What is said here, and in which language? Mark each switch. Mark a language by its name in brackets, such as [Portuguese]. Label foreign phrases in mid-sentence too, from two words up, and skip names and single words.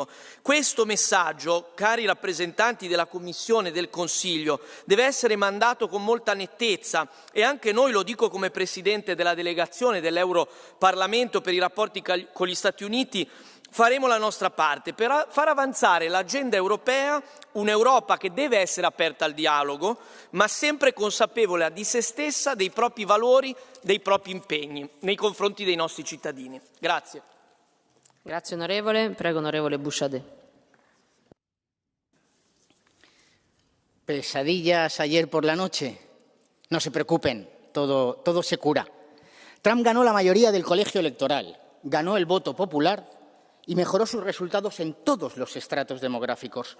[Italian] Questo messaggio, cari rappresentanti della Commissione e del Consiglio, deve essere mandato con molta nettezza e anche noi, lo dico come Presidente della delegazione dell'Europarlamento per i rapporti con gli Stati Uniti, faremo la nostra parte per far avanzare l'agenda europea, un'Europa che deve essere aperta al dialogo, ma sempre consapevole di se stessa, dei propri valori, dei propri impegni nei confronti dei nostri cittadini. Grazie. Grazie onorevole. Prego onorevole Bouchardet. [Spanish] Pesadillas ayer por la noche. No se preocupen, todo se cura. Trump ganó la mayoría del colegio electoral, ganó el voto popular y mejoró sus resultados en todos los estratos demográficos.